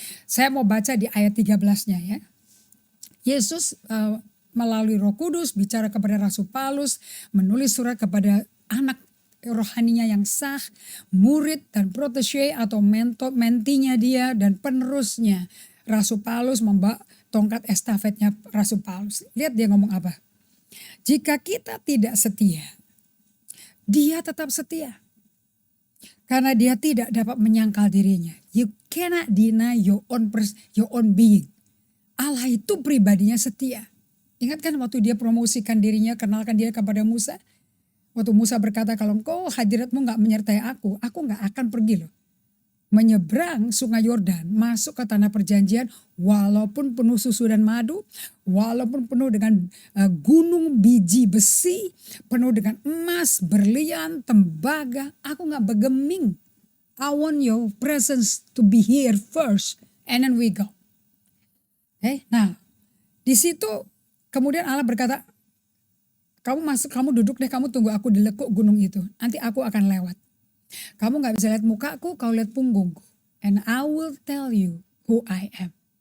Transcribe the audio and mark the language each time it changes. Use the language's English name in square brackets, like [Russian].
[Indonesian] Saya mau baca di ayat 13-nya ya. Yesus melalui Roh Kudus bicara kepada Rasul Paulus, menulis surat kepada anak rohaninya yang sah, murid dan protege atau mentinya dia dan penerusnya. Rasul Paulus membawa tongkat estafetnya Rasul Paulus. Lihat dia ngomong apa. Jika kita tidak setia, dia tetap setia. Karena dia tidak dapat menyangkal dirinya. [English] You cannot deny your own being. [Indonesian] Allah itu pribadinya setia. Ingat kan waktu dia promosikan dirinya, kenalkan dia kepada Musa. Waktu Musa berkata, kalau engkau hadiratmu gak menyertai aku gak akan pergi loh. Menyeberang sungai Yordan, masuk ke tanah perjanjian, walaupun penuh susu dan madu, walaupun penuh dengan gunung biji besi, penuh dengan emas, berlian, tembaga, aku gak bergeming. [English] I want your presence to be here first, and then we go. [Indonesian] Nah, di situ kemudian Allah berkata, kamu duduk deh, kamu tunggu aku di lekuk gunung itu. Nanti aku akan lewat. Kamu gak bisa lihat mukaku, kau lihat punggungku. [English] And I will tell you who I am.